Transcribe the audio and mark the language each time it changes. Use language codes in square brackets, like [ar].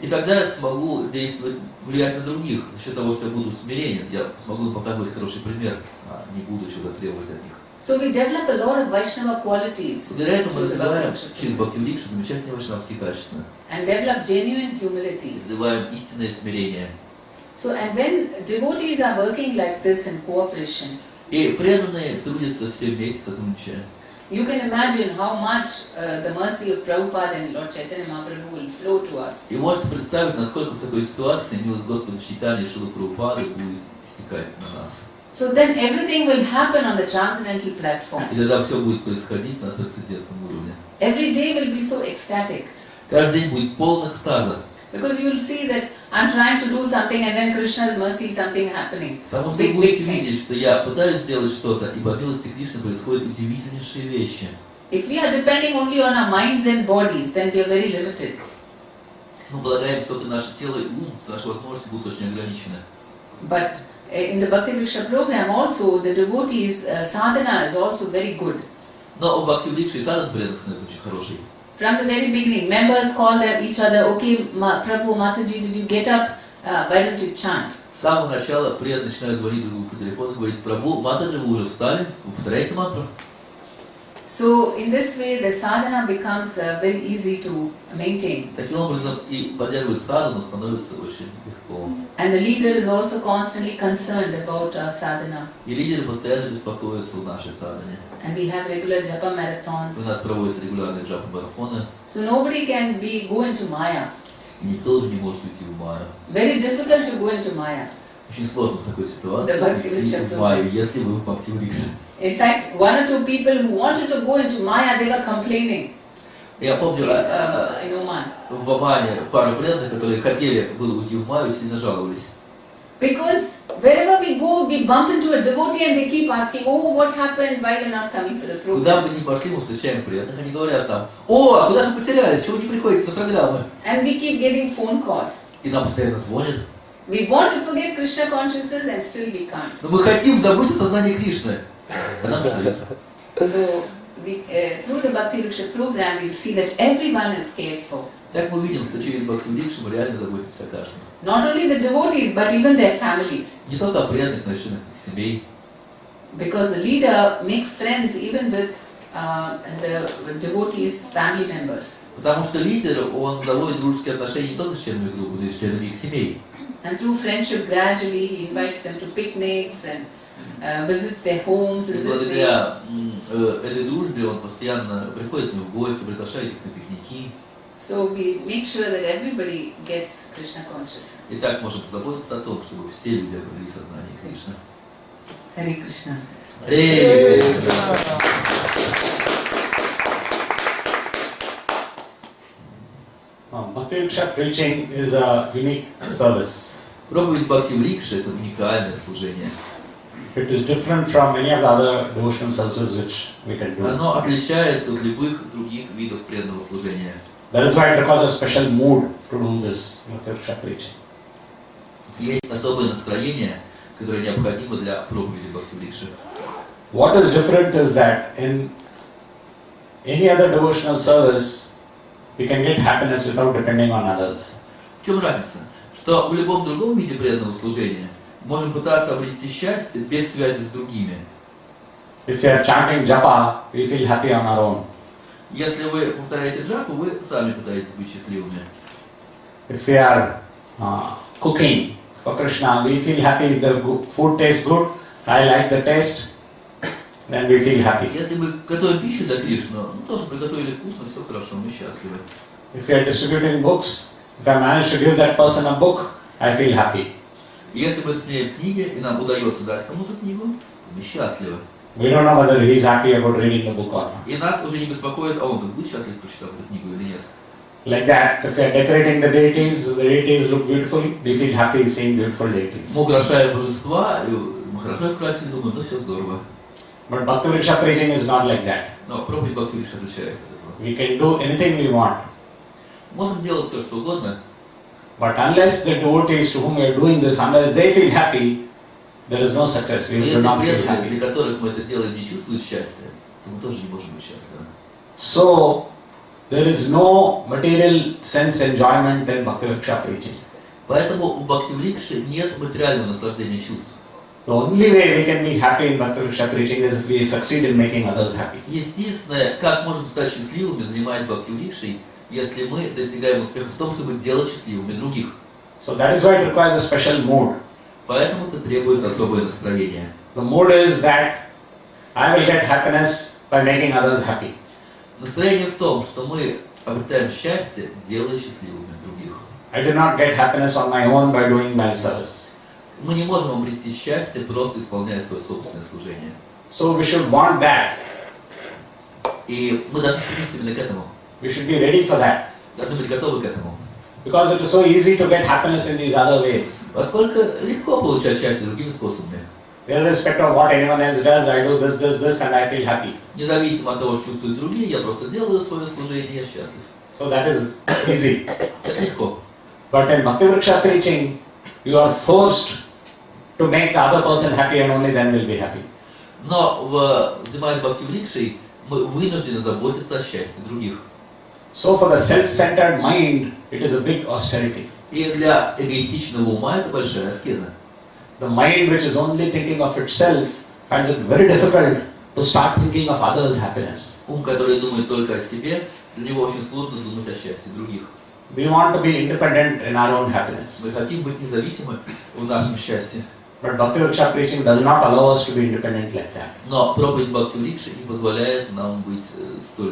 [ru] И тогда я смогу действовать, влиять на других за счет того, что я буду смиренен, я смогу им показывать хороший пример, а не буду чего-то требовать от них. [en] So we develop a lot of Vaishnava qualities [ru] Благодаря этому мы [en] through the [ru] развиваем [en] Bhakti Vriksha [ru] через Бхакти врикши замечательные вайшнавские качества. [en] and develop genuine humility. [ru] Развиваем истинное смирение. [en] So, and when devotees are working like this in cooperation, [ru] И преданные трудятся все вместе сотрудничая. [en] you can imagine how much the mercy of Prabhupada and Lord Chaitanya Mahaprabhu will flow to us. [ru] И можете представить, насколько в такой ситуации милость Господа Чайтаньи и Шрилы Прабхупады будет стекать на нас. [en] So then everything will happen on the transcendental platform. [ru] И тогда все будет происходить на трансцендентном уровне. [en] Every day will be so ecstatic. [ru] Каждый день будет полон экстаза. [en] Because you will see that I'm trying to do something and then Krishna's mercy, something happening. [ru] Потому что вы будете видеть, что я пытаюсь сделать что-то, и по милости Кришны происходят удивительнейшие вещи. [en] If we are depending only on our minds and bodies, then we are very limited. [ru] Если мы полагаемся только на наше тело и ум, то наши возможности будут очень ограничены. [en] But in the Bhakti Vriksha program also, the devotees' sadhana is also very good. [ru] Но у Бхакти Врикши и садхана порядок становится очень хороший. [en] From the very beginning, members call each other, okay, Prabhu, Mataji, did you get up? Why don't you chant? [ru] С самого начала преданные начинают звонить друг другу по телефону и говорить: Прабху, Матаджи, вы уже встали? Вы повторяете мантру? [en] So in this way, the sadhana becomes very easy to maintain. [ru] Таким образом и поддерживать садхану становится очень легко. [en] And the leader is also constantly concerned about sadhana. [ru] И лидеры постоянно беспокоятся о нашей садхане. [en] And we have regular japa marathons. [ru] У нас проводятся регулярные джапа-марафоны. [en] So nobody can go into Maya. [ru] И никто же не может уйти в Майю. [en] Very difficult to go into Maya. [ru] Очень сложно в такой ситуации уйти в Майю, если вы в Бхакти Врикше. [en] In fact, one or two people who wanted to go into Maya, they were complaining. [ru] Я помню, [en] in Oman. [ru] в Омане пару преданных, которые хотели было уйти в Майю, сильно жаловались. [en] Because wherever we go, we bump into a devotee and they keep asking, oh, what happened, why you're not coming to the program? [ru] Куда бы ни пошли, мы встречаем преданных, они говорят там: о, а куда же вы потерялись, чего вы не приходите на программы? [en] And we keep getting phone calls. [ru] И нам постоянно звонят. [en] We want to forget Krishna consciousness and still we can't. [ru] Но мы хотим забыть о сознании Кришны. А нам не дают. [en] So, through the Bhakti Vriksha program, you'll see that everyone is cared for. [ru] Так мы видим, что через Бхакти Врикшу мы реально заботимся о каждом. [en] Not only the devotees, but even their families. [ru] Не только о преданных, но и членах их семей. [en] Because the leader makes friends even with the devotees' family members. [ru] Потому что лидер, он заводит дружеские отношения не только с членами группы, но и с членами их семей. [en] And through friendship, gradually he invites them to picnics and visits their homes in this way. [ru] Благодаря этой дружбе он постоянно приходит к ним в гости, приглашает их на пикники. [en] So we make sure that everybody gets Krishna consciousness. [ru] И так можем позаботиться о том, чтобы все люди обрели сознание Кришны. [sa] Hare Krishna. Hare Krishna. [en] Bhakti Vriksha preaching is a unique service. [ru] Проповедь Бхакти Врикши – это уникальное служение. [en] It is different from many of the other devotional services which we can do. [ru] Оно отличается от любых других видов преданного служения. [en] That is why it requires a special mood to do this Bhakti Vriksha preaching. [ru] Есть особое настроение, которое необходимо для проповеди Бхакти Врикши. [en] What is different is that in any other devotional service, we can get happiness without depending on others. [ru] В чем разница? Что в любом другом виде преданного служения можем пытаться обрести счастье без связи с другими. [en] If we are chanting japa, we feel happy on our own. [ru] Если вы повторяете джапу, вы сами пытаетесь быть счастливыми. [en] If we are cooking for Krishna, we feel happy if the food tastes good. I like the taste. Then we feel happy. [ru] Если мы готовим пищу для Кришны, тоже приготовили вкусно, все хорошо, мы счастливы. [en] If we are distributing books, if I manage to give that person a book, I feel happy. [ru] Если мы сменяем книги, и нам удается дать кому-то книгу, мы счастливы. [en] We don't know whether he is happy about reading the book or not. [ru] И нас уже не беспокоит, а он будет счастлив, прочитав эту книгу или нет. [en] Like that, if we are decorating the deities look beautiful, we feel happy seeing beautiful deities. [ru] Мы украшаем божества, и мы хорошо их украсили, думаем, ну все здорово. [en] But Bhakti Vriksha preaching is not like that. [ru] Но проповедь Бхакти Врикши отличается от этого. [en] We can do anything we want. [ru] Можем делать все, что угодно, [en] But unless the devotees to whom we are doing this, unless they feel happy, there is no success. We [ru] но [en] will [ru] если [en] not feel [ru] преданные, [en] happy. [ru] для которых мы это делаем, не чувствуют счастья, то мы тоже не можем быть счастливы. [en] So, there is no material sense enjoyment in Bhakti Vriksha preaching. [ru] Поэтому у Бхакти Врикши нет материального наслаждения чувств. [en] The only way we can be happy in Bhakti Vriksha preaching is if we succeed in making others happy. [ru] Естественное, как можем стать счастливыми, занимаясь Бхакти Врикшей, если мы достигаем успеха в том, чтобы делать счастливыми других. [en] So that is why it requires a special mood. [ru] Поэтому это требуется особое настроение. [en] The mood is that I will get happiness by making others happy. [ru] Настроение в том, что мы обретаем счастье, делая счастливыми других. [en] I do not get happiness on my own by doing my service. [ru] Мы не можем обрести счастье, просто исполняя свое собственное служение. [en] So we should want that. [ru] И мы должны стремиться именно к этому. [en] We should be ready for that. [ru] Должны быть готовы к этому. [en] Because it is so easy to get happiness in these other ways. [ru] Поскольку легко получать счастье другими способами. [en] Irrespective of what anyone else does, I do this, and I feel happy. [ru] Независимо от того, что чувствуют другие, я просто делаю свое служение, и я счастлив. [en] So that is easy. [ru] Это легко. [en] But in Bhakti Vriksha preaching, you are forced to make the other person happy, and only then will be happy. [ru] Но занимаясь Бхакти Врикшей, мы вынуждены заботиться о счастье других. [en] So for the self-centered mind, it is a big austerity. [ru] И для эгоистичного ума это большая аскеза. [en] The mind which is only thinking of itself finds it very difficult to start thinking of others' happiness. [ru] Ум, который думает только о себе, для него очень сложно думать о счастье других. [en] We want to be independent in our own [ru] Мы [en] happiness. [ru] хотим быть независимы в нашем счастье. [en] But Bhakti Vriksha preaching does not allow us to be independent like that. [ru] Но проповедь Бхакти Врикши не позволяет нам быть столь